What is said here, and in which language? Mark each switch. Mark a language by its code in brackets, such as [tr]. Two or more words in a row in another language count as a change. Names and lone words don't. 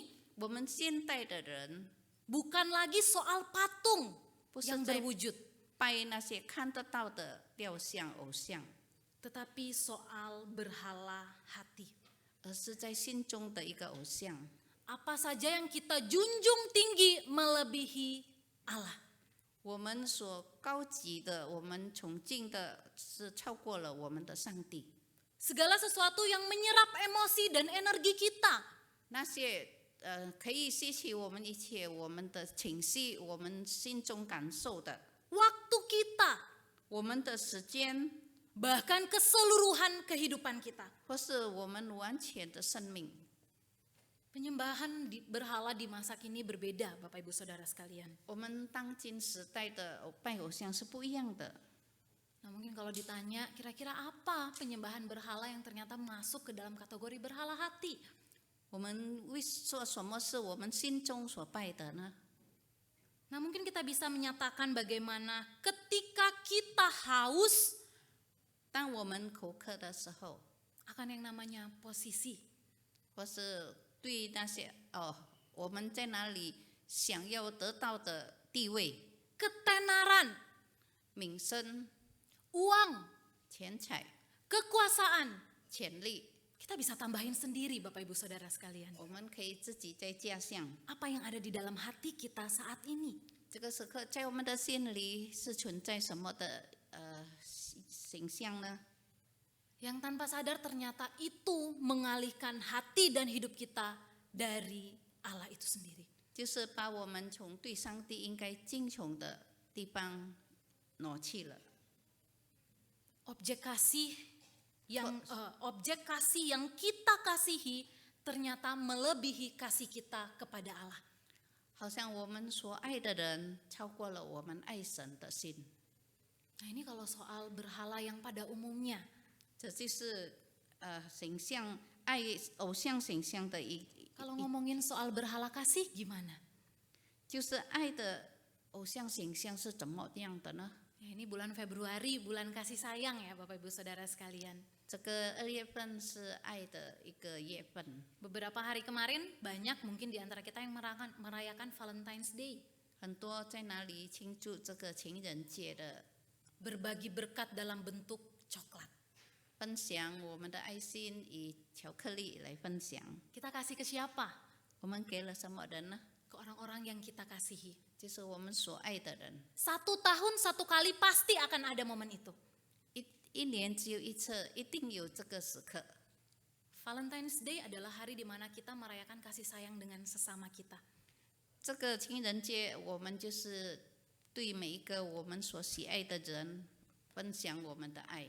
[zh] 我们现代的人 [id] bukan lagi soal patung yang Pusat berwujud, [zh] 拜那些看得到的雕像、偶像， [id] tetapi soal berhala hati. [zh] 而是在心中的一个偶像。 [id] Apa saja yang kita junjung tinggi melebihi Allah. [zh] 我们所高级的，我们崇敬的是超过了我们的上帝。 [id] Segala sesuatu yang menyerap emosi dan energi kita, [zh] 那些可以吸取我们一切我们的情绪，我们心中感受的， [id] waktu kita, [zh] 我们的时间， [id] bahkan keseluruhan kehidupan kita. [zh] 或是我们完全的生命。 [id] Penyembahan berhala di masa kini berbeda, Bapak Ibu Saudara sekalian. [zh] 我们当今时代的拜偶像是不一样的。 [id] Nah, mungkin kalau ditanya kira-kira apa penyembahan berhala yang ternyata masuk ke dalam kategori berhala hati? [zh] 我们为做什么是我们心中所拜的呢？ [id] Nah, mungkin kita bisa menyatakan bagaimana ketika kita haus [zh] 当我们口渴的时候， [id] akan yang namanya posisi. [zh] 或是对那些我们在哪里想要得到的地位、 [id] Ketenaran, [zh] 名声、 [id] uang, [zh] 钱财、 [id] kekuasaan. [zh] 权力， [id] Kita bisa tambahin sendiri Bapak Ibu Saudara sekalian. [zh] 我们可以自己再加项。 [id] Apa yang ada di dalam hati kita saat ini? [zh] 这个时刻，在我们的心里是存在什么的形象呢？ [id] Yang tanpa sadar ternyata itu mengalihkan hati dan hidup kita dari Allah itu sendiri. [zh] 就是把我们从对上帝应该敬崇的地方挪去了。 [id] Objek kasih yang kita kasihi ternyata melebihi kasih kita kepada Allah. [zh] 好像我们所爱的人超过了我们爱神的心。 [id] Nah, ini kalau soal berhala yang pada umumnya. [zh] 这就是形象爱偶像形象的 [id] Kalau ngomongin soal berhala kasih gimana? [zh] 就是爱的偶像形象是怎么样的呢？ [id] Ya, ini bulan Februari, bulan kasih sayang ya Bapak Ibu Saudara sekalian. [zh] 这个2月份是爱的一个月份。 [id] Beberapa hari kemarin banyak mungkin di antara kita yang merayakan Valentine's Day. [zh] 很多在哪里庆祝这个情人节的， [id] Berbagi berkat dalam bentuk coklat. [zh] 分享我们的爱心以巧克力来分享。 [id] Kita kasih ke siapa? [zh] 我们给了什么人呢？ [id] Ke orang-orang yang kita kasihi. [zh] 就是我们所爱的人。 [id] 1 tahun 1 kali pasti akan ada momen itu. [zh] 一年只有一次，一定有这个时刻。 [id] Valentine's Day adalah hari di mana kita merayakan kasih sayang dengan sesama kita. [zh] 这个情人节，我们就是对每一个我们所喜爱的人分享我们的爱。